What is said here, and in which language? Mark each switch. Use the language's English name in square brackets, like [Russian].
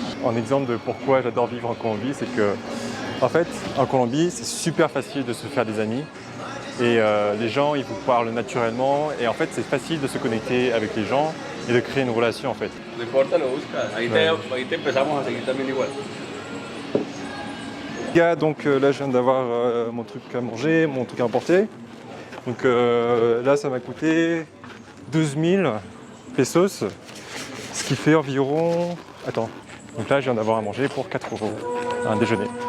[French] En exemple de pourquoi j'adore vivre en Colombie, c'est que, en fait, en Colombie, c'est super facile de se faire des amis. Et les gens, ils vous parlent naturellement. Et en fait, c'est facile de se connecter avec les gens et de créer une relation, en fait. [Spanish] No importa, lo buscas. Ahí te empezamos a seguir también igual. [French] Les gars, donc là, je viens d'avoir mon truc à manger, mon truc à emporter. Donc là, ça m'a coûté 12 000 pesos, ce qui fait environ... Attends, donc là, je viens d'avoir à manger pour 4 €, un déjeuner.